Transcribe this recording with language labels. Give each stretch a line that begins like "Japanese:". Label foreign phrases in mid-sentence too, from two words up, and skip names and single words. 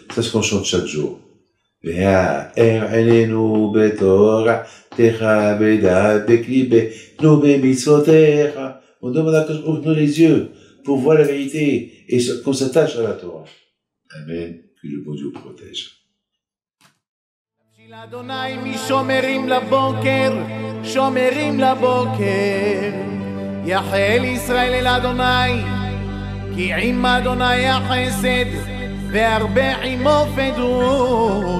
French: C'est ce qu'on chante chaque jour. On demande à Hachem, ouvre-nous les yeux pour voir la vérité et qu'on s'attache à la Torah. Amen. Que le bon Dieu protège.
Hebrew: אדוני משומרים לבוקר, שומרים לבוקר. יחל ישראל אל אדוני, כי עם אדוני החסד, והרבה עמו פדות.